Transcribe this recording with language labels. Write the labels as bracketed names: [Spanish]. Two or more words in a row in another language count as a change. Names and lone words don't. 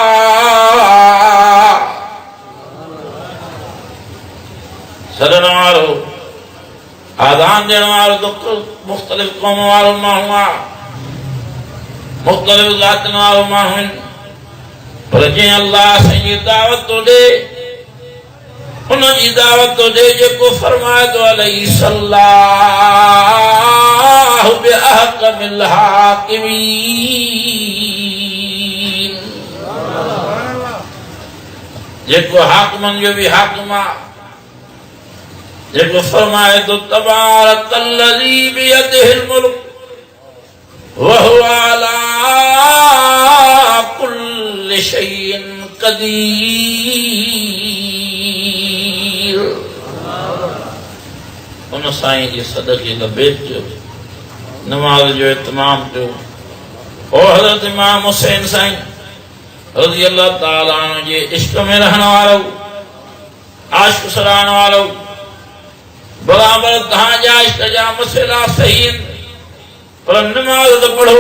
[Sindhi] सॾण वारो आज़ान ॾियण वारो तो मुख़्तलिफ़ क़ौम वारो माण्हू आहे, मुख़्तलिफ़ ज़ातियुनि वारो माण्हू आहिनि, पर जंहिं अल्लाह सैया दावत थो ॾे उनजी दावत तो दे जेको फरमाए तो [Arabic] أليس الله بأحكم الحاكمين. [Sindhi] जेको हाकिमन जो भी हाकिम आहे, जेको फरमाए तो [Arabic] تبارك الذي بيده الملك وهو على كل شيء قدير. [Sindhi] उन साईं जे सदक़े लबेक जो नमाज़ जो इत्माम कयो। और हज़रत इमाम हुसैन साईं [Arabic] رضي الله تعالى عنه [Sindhi] जे इश्क में रहण वारो, आशिक़ सराहण वारो, बराबर तव्हांजा इश्क जा मसइला सही आहिनि पर नमाज़ त पढ़ो।